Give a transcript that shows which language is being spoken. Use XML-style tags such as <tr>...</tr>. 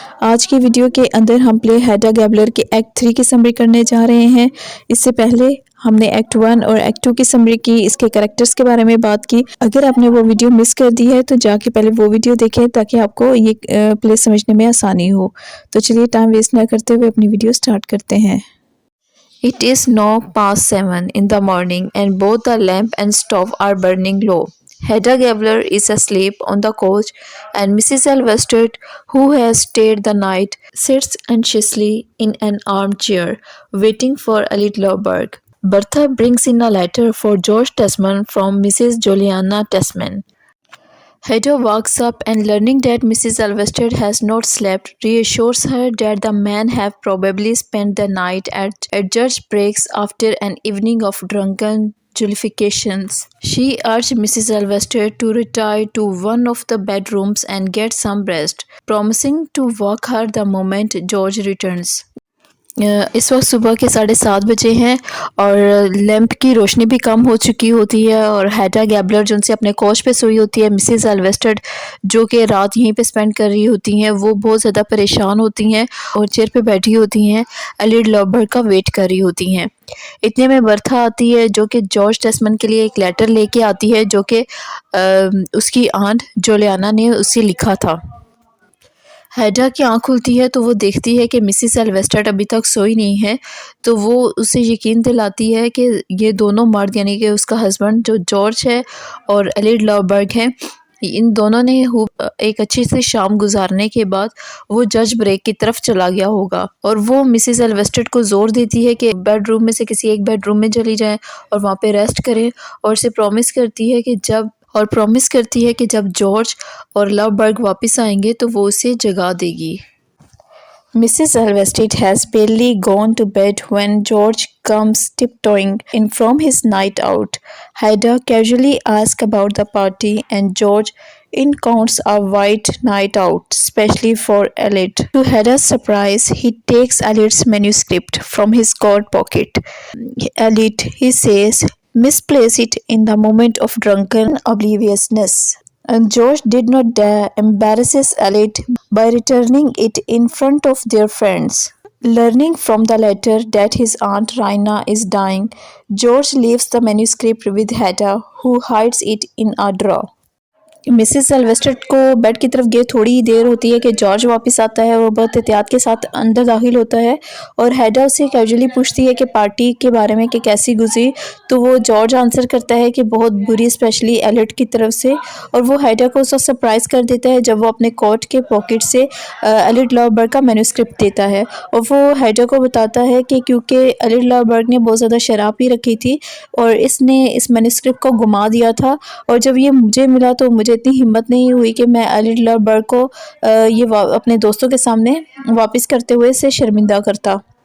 <hi>आज की वीडियो के अंदर हम प्ले हेडा गैबलर के एक्ट 3 की समरी करने जा रहे हैं। इससे पहले हमने एक्ट 1 और एक्ट 2 की समरी की, इसके कैरेक्टर्स के बारे में बात की। अगर आपने वो वीडियो मिस कर दी है तो जाके पहले वो वीडियो देखें ताकि आपको ये प्ले समझने में आसानी हो। तो चलिए टाइम वेस्ट ना करते हुए अपनी वीडियो स्टार्ट करते हैं।</hi> <en>It is now past 7 in the morning and both the lamp and stove are burning low. Hedda Gabler is asleep on the couch and Mrs. Elvested, who has stayed the night, sits anxiously in an armchair, waiting for Elliot Loberg. Bertha brings in a letter for George Tesman from Mrs. Juliana Tesman. Hedda wakes up and learning that Mrs. Elvested has not slept reassures her that the men have probably spent the night at Judge Brake's after an evening of drunken jollifications. She urged Mrs. Elvested to retire to one of the bedrooms and get some rest, promising to wake her the moment George returns.</en> <hi>इस वक्त सुबह के 7:30 बजे हैं और lamp की रोशनी भी कम हो चुकी होती है और हेडा गैबलर जो उनसे अपने कोच पे सोई होती है, मिसेस एल्वेस्टेड जो कि रात यहीं पे स्पेंड कर रही होती हैं, वो बहुत ज़्यादा परेशान होती हैं और चेयर पे बैठी होती हैं, एलिड लॉबर्ट का वेट कर रही होती हैं। इतने में बर्था आती है जो कि जॉर्ज टेस्मन के लिए एक लेटर लेके आती है जो कि उसकी आंट जोलियाना ने उसे लिखा था। हेडा की आँख खुलती है तो वो देखती है कि मिसेस एल्वेस्टेड अभी तक सोई नहीं है, तो वो उसे यकीन दिलाती है कि ये दोनों मर्द यानी कि उसका हस्बैंड जो जॉर्ज है और एलिड लॉबर्ग है, इन दोनों ने एक अच्छी सी शाम गुजारने के बाद वो जज ब्रेक की तरफ चला गया होगा और वो मिसेस एल्वेस्टेड को जोर देती है कि बेडरूम में से किसी एक बेडरूम में चली जाएं और वहाँ पे रेस्ट करें और उसे प्रॉमिस करती है कि जब जॉर्ज और लवबर्ग वापस आएंगे तो वो उसे जगा देगी।</hi> <en>Mrs. Elvested has barely gone to bed when George comes tiptoeing in from his night out. Hedda casually asks about the party and George recounts a white night out, especially for Elliot. To Hedda's surprise, he takes Elliot's manuscript from his coat pocket. Elliot, he says, misplace it in the moment of drunken obliviousness. And George did not dare embarrass Elliot by returning it in front of their friends. Learning from the letter that his aunt Raina is dying, George leaves the manuscript with Hedda, who hides it in a drawer.</en> <hi>Mrs एल्वेस्टेड को bed की तरफ गए थोड़ी ही देर होती है कि George वापस आता है। वो बहुत एहतियात के साथ अंदर दाखिल होता है और हेडा उससे कैजुअली पूछती है कि पार्टी के बारे में कि कैसी गुजरी, तो वो जॉर्ज आंसर करता है कि बहुत बुरी, स्पेशली एलिट की तरफ से। और वो हेडा को उसका सरप्राइज़ कर देता है जब वो अपने कोट के पॉकेट से एलिट लॉबर्ग का मैन्यूस्क्रिप्ट देता है और वो हेडा को बताता है कि क्योंकि एलिट लॉबर्ग ने बहुत ज़्यादा शराब पी रखी थी और इसने इस मैन्यूस्क्रिप्ट को घुमा दिया था और जब ये मुझे मिला तो मुझे इतनी हिम्मत नहीं हुई कि मैं एलिड लॉबर्ग को अपने दोस्तों के सामने वापस करते हुए से शर्मिंदा करता।</hi>